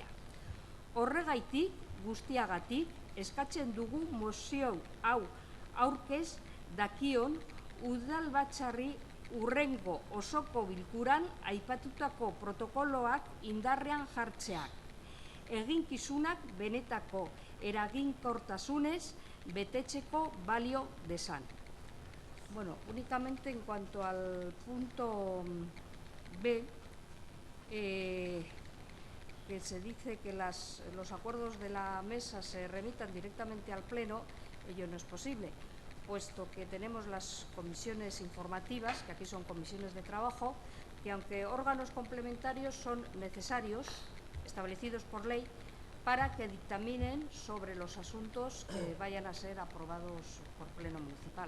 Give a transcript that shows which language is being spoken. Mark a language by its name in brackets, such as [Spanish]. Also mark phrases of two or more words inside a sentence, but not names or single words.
[Basque] Horregaitik, guztiagatik, eskatzen dugu mozio hau aurkez dakion udalbatzarri urrengo osoko bilkuran aipatutako protokoloak indarrean jartzeak, eginkizunak benetako eraginkortasunez betetzeko balio dezan. [Spanish] Bueno, únicamente en cuanto al punto B, que se dice que los acuerdos de la mesa se remitan directamente al Pleno, ello no es posible, puesto que tenemos las comisiones informativas, que aquí son comisiones de trabajo, que aunque órganos complementarios son necesarios, establecidos por ley, para que dictaminen sobre los asuntos que vayan a ser aprobados por Pleno Municipal.